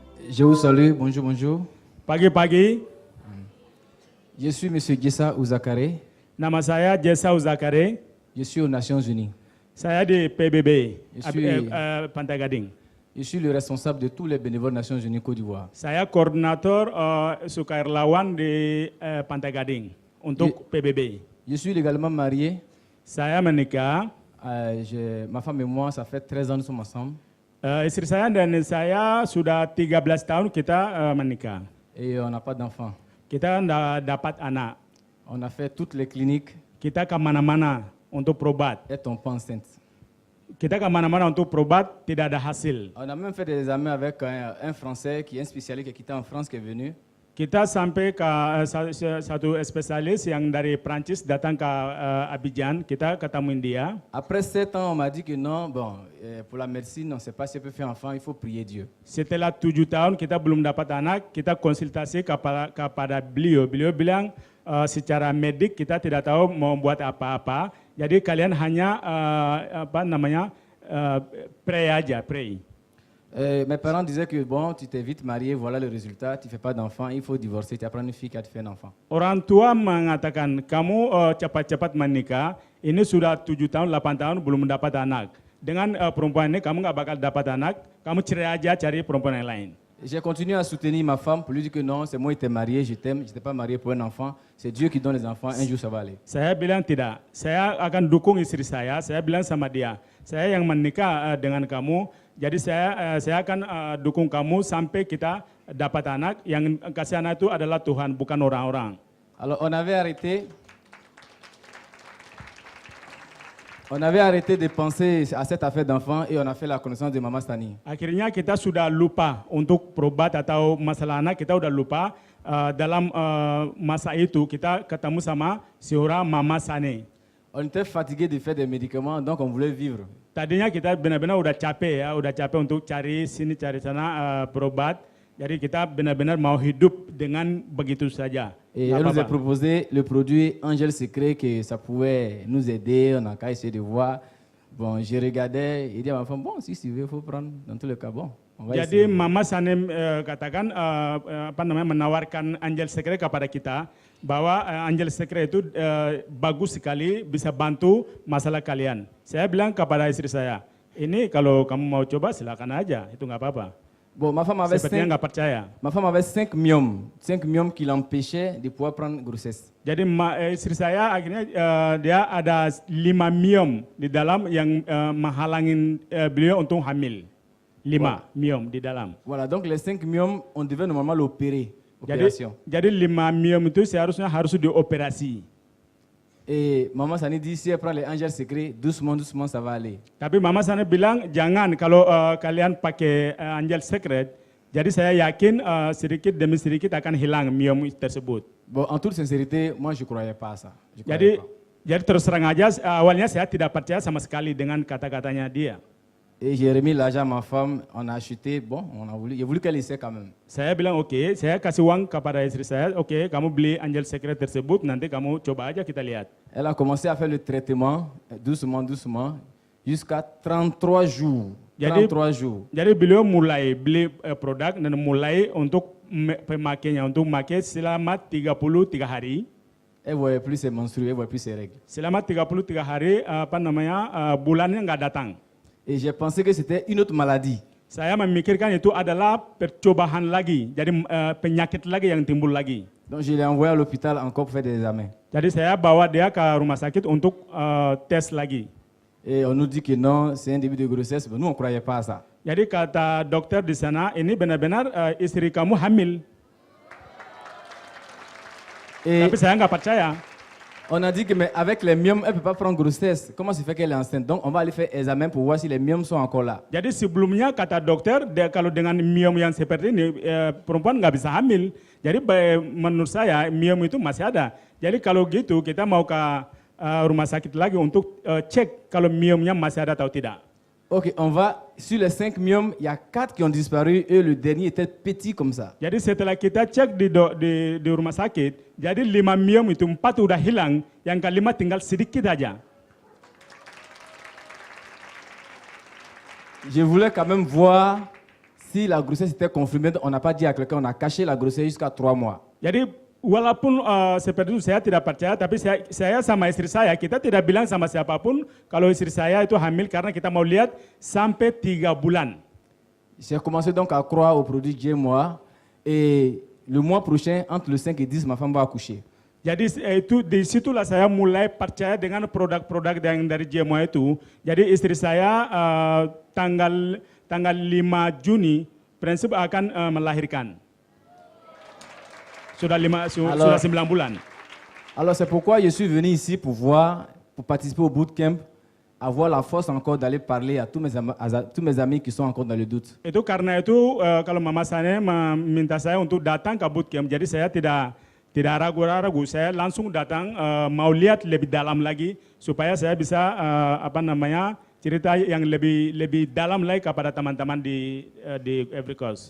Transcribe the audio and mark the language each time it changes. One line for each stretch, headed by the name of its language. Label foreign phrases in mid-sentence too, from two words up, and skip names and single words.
French: Je vous salue, bonjour, bonjour.
Indonesian: Pagi-pagi,
French: Je suis M. Gessa Ouzakare,
Indonesian: nama saya Jessa Uzakare.
French: je suis aux Nations Unies.
Indonesian: Saya di PBB,
French: Je suis-
Indonesian: Pantai Gading.
French: Je suis le responsable de tous les bénévoles Nations Unies Côte d'Ivoire.
Indonesian: Saya koordinator sukarelawan di Pantai Gading untuk PBB.
French: Je suis légalement marié.
Indonesian: Saya menikah,
French: Ma femme et moi, ça fait 13 ans que nous sommes ensemble.
Indonesian: istri saya dan saya sudah 13 tahun kita menikah.
French: Et on n'a pas d'enfants.
Indonesian: Kita nggak dapat anak.
French: On a fait toutes les cliniques
Indonesian: Kita ke mana-mana untuk berobat.
French: et on pas enceinte.
Indonesian: Kita ke mana-mana untuk berobat, tidak ada hasil.
French: On a même fait des examens avec un Français qui est un spécialiste qui était en France qui est venu.
Indonesian: Kita sampai ke satu spesialis yang dari Prancis datang ke Abidjan, kita ketemuin dia.
French: Après 7 ans, on m'a dit que non, pour la médecine, on ne sait pas si on peut faire enfant, il faut prier Dieu.
Indonesian: Setelah 7 tahun kita belum dapat anak, kita konsultasi kepada beliau. Beliau bilang secara medik kita tidak tahu mau buat apa-apa. Jadi kalian hanya pray aja, pray.
French: Mes parents disaient que bon, tu t'es vite marié, voilà le résultat, tu ne fais pas d'enfant, il faut divorcer, tu apprends une fille qui a fait un enfant.
Indonesian: Orang tua mengatakan kamu cepat-cepat menikah, ini sudah 7 tahun, 8 tahun belum mendapat anak. Dengan perempuan ini kamu nggak bakal dapat anak, kamu cerai aja cari perempuan yang lain.
French: J'ai continué à soutenir ma femme pour lui dire que non, c'est moi qui t'ai marié, je t'aime, je n'étais pas marié pour un enfant, c'est Dieu qui donne les enfants, un jour ça va aller.
Indonesian: Saya bilang tidak, saya akan dukung istri saya bilang sama dia, saya yang menikah dengan kamu, jadi saya akan dukung kamu sampai kita dapat anak, yang kasih anak itu adalah Tuhan, bukan orang-orang.
French: Alors on avait arrêté de penser à cette affaire d'enfant et on a fait la connaissance de Mama Stani.
Indonesian: Akhirnya kita sudah lupa untuk berobat atau masalah anak, kita udah lupa. Dalam masa itu kita ketemu sama seorang Mama Sane.
French: On était fatigué de faire des médicaments, donc on voulait vivre.
Indonesian: Tadinya kita benar-benar udah capek untuk cari sini cari sana berobat. Jadi kita benar-benar mau hidup dengan begitu saja.
French: Et elle nous a proposé le produit Angel Secret, que ça pouvait nous aider, on a qu'à essayer de voir. Bon, je regardais, il dit à ma femme, bon, si tu veux, il faut prendre, dans tous les cas, bon. On va
Indonesian: Jadi
French: essayer.
Indonesian: Mama Sanem katakan menawarkan Angel Secret kepada kita bahwa Angel Secret itu bagus sekali, bisa bantu masalah kalian. Saya bilang kepada istri saya, ini kalau kamu mau coba silakan aja, itu nggak apa-apa.
French: Bon, ma femme
Indonesian: Sepertinya nggak percaya.
French: avait 5 myomes qui l'empêchaient de pouvoir prendre grossesse.
Indonesian: Jadi istri saya akhirnya dia ada 5 myom di dalam yang menghalangin beliau untuk hamil. 5 myom di dalam.
French: Voilà, donc les 5 myomes, on devait normalement l'opérer.
Indonesian: Jadi 5 myom itu seharusnya harus dioperasi.
French: Et Maman Sani dit, si elle prend les Angel Secret, doucement, doucement, ça va aller.
Indonesian: Tapi Mama Sana bilang jangan kalau kalian pakai Angel Secret. Jadi saya yakin sedikit demi sedikit akan hilang myom tersebut.
French: Bon, en toute sincérité, moi je ne croyais pas à ça. Je croyais pas.
Indonesian: Jadi terus terang aja awalnya saya tidak percaya sama sekali dengan kata-katanya dia.
French: Et j'ai remis l'argent à ma femme, on a acheté, bon, j'ai voulu qu'elle essaie quand même.
Indonesian: Saya bilang oke, saya kasih uang kepada istri saya, oke, kamu beli Angel Secret tersebut, nanti kamu coba aja kita lihat.
French: Elle a commencé à faire le traitement, doucement, doucement, jusqu'à 33 jours. 33 jours.
Indonesian: Jadi beliau mulai beli produk dan mulai untuk pemakainya, untuk memakai selama 33 hari.
French: Elle ne voyait plus ses menstrues, elle ne voyait plus ses règles.
Indonesian: Selama 33 hari, bulannya nggak datang.
French: Et j'ai pensé que c'était une autre maladie.
Indonesian: Saya memikirkan itu adalah percobaan lagi, jadi penyakit lagi yang timbul lagi.
French: Donc je l'ai envoyé à l'hôpital encore pour faire des examens.
Indonesian: Jadi saya bawa dia ke rumah sakit untuk tes lagi.
French: Et on nous dit que non, c'est un début de grossesse. Mais nous, on ne croyait pas à ça.
Indonesian: Jadi kata dokter di sana, ini benar-benar istri kamu hamil.
French: Et
Indonesian: Tapi saya nggak percaya.
French: on a dit que mais avec les myomes, elle ne peut pas prendre grossesse. Comment se fait qu'elle est enceinte? Donc on va aller faire examen pour voir si les myomes sont encore là.
Indonesian: Jadi sebelumnya kata dokter, kalau dengan myom yang seperti ini, perempuan nggak bisa hamil. Jadi menurut saya myom itu masih ada. Jadi kalau gitu kita mau ke rumah sakit lagi untuk cek kalau myomnya masih ada atau tidak.
French: Ok, on va, sur les 5 myomes, il y a 4 qui ont disparu et le dernier était petit comme ça.
Indonesian: Jadi setelah kita cek di rumah sakit, jadi 5 myom itu 4 udah hilang, yang kelima tinggal sedikit aja.
French: Je voulais quand même voir Si la grossesse était confirmée, on n'a pas dit à quelqu'un, on a caché la grossesse jusqu'à 3 mois.
Indonesian: Jadi walaupun seperti itu saya tidak percaya, tapi saya sama istri saya, kita tidak bilang sama siapapun kalau istri saya itu hamil karena kita mau lihat sampai 3 bulan.
French: J'ai commencé donc à croire au produit GMOA et le mois prochain, entre le 5 et 10, ma femme va accoucher.
Indonesian: Jadi itu disitulah saya mulai percaya dengan produk-produk yang dari GMOA itu. Jadi istri saya tanggal 5 Juni prinsip akan melahirkan. Sudah 9 bulan.
French: Alors c'est pourquoi je suis venu ici pour participer au bootcamp, avoir la force encore d'aller parler à tous mes amis qui sont encore dans le doute.
Indonesian: Itu karena itu kalau mama saya meminta saya untuk datang ke bootcamp, jadi saya tidak ragu-ragu, saya langsung datang mau lihat lebih dalam lagi supaya saya bisa cerita yang lebih dalam lagi kepada teman-teman di Every Cause.